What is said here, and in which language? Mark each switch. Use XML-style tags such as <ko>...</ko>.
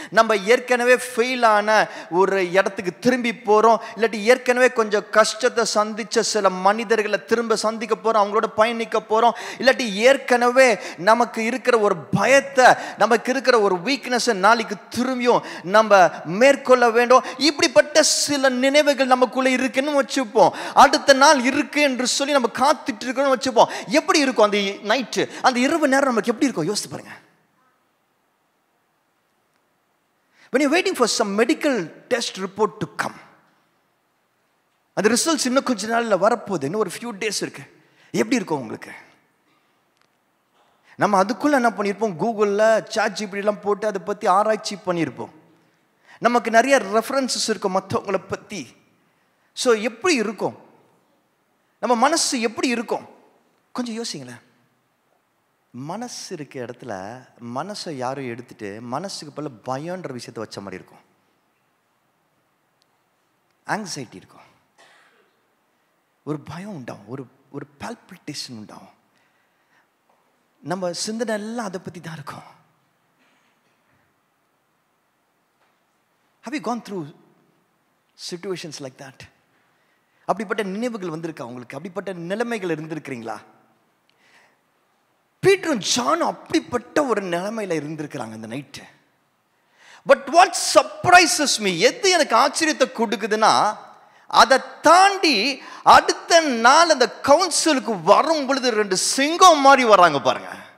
<ta>நம்ம ஏற்கனவே ஃபெயிலான ஒரு இடத்துக்கு திரும்பி போகிறோம், இல்லாட்டி ஏற்கனவே கொஞ்சம் கஷ்டத்தை சந்தித்த சில மனிதர்களை திரும்ப சந்திக்க போகிறோம், அவங்களோட பயணிக்க போகிறோம், இல்லாட்டி ஏற்கனவே நமக்கு இருக்கிற ஒரு பயத்தை, நமக்கு இருக்கிற ஒரு வீக்னஸை நாளைக்கு திரும்பியும் நம்ம மேற்கொள்ள வேண்டும். இப்படிப்பட்ட சில நினைவுகள் நமக்குள்ள இருக்குன்னு வச்சுப்போம். அடுத்த நாள் இருக்கு என்று சொல்லி நம்ம காத்துட்டு இருக்கணும்னு வச்சுப்போம். எப்படி இருக்கும் அந்த நைட்டு, அந்த இரவு நேரம் நமக்கு எப்படி இருக்கும் யோசிச்சு பாருங்க.</ta> <en>When you're waiting for some medical test report to come,</en> <ta>அந்த ரிசல்ட்ஸ் இன்னும் கொஞ்ச நாள்ல வரப்போகுது, இன்னும் ஒரு few days இருக்கு. எப்படி இருக்கும் உங்களுக்கு? நம்ம அதுக்குள்ள என்ன பண்ணியிருப்போம், கூகுளில் ChatGPT போட்டு அதை பற்றி ஆராய்ச்சி பண்ணியிருப்போம். நமக்கு நிறைய ரெஃபரன்சஸ் இருக்கும் மற்றவங்களை பற்றி. ஸோ எப்படி இருக்கும் நம்ம மனசு, எப்படி இருக்கும் கொஞ்சம் யோசிங்களேன். மனசு இருக்க இடத்துல மனசை யாரும் எடுத்துட்டு மனசுக்கு பல பயம்ன்ற விஷயத்தை வச்ச மாதிரி இருக்கும். ஆங்ஸைட்டி இருக்கும், ஒரு பயம் உண்டாகும், ஒரு பால்பிட்டேஷன் உண்டாகும். நம்ம சிந்தனை எல்லாம் அதை பற்றி தான் இருக்கும்.</ta> <en>Have you gone through situations like that?</en> <ta>அப்படிப்பட்ட நினைவுகள் வந்திருக்கா உங்களுக்கு? அப்படிப்பட்ட நிலைமைகள் இருந்திருக்கிறீங்களா? பீட்டரும் ஜானும் அப்படிப்பட்ட ஒரு நிலைமையில இருந்திருக்கிறாங்க அந்த night.</ta> <en>but what surprises me,</en> <ta>எது எனக்கு ஆச்சரியத்தை கொடுக்குதுன்னா, அதை தாண்டி அடுத்த நாள் அந்த கவுன்சிலுக்கு வரும் பொழுது 2 சிங்கம் மாதிரி வராங்க பாருங்க.</ta>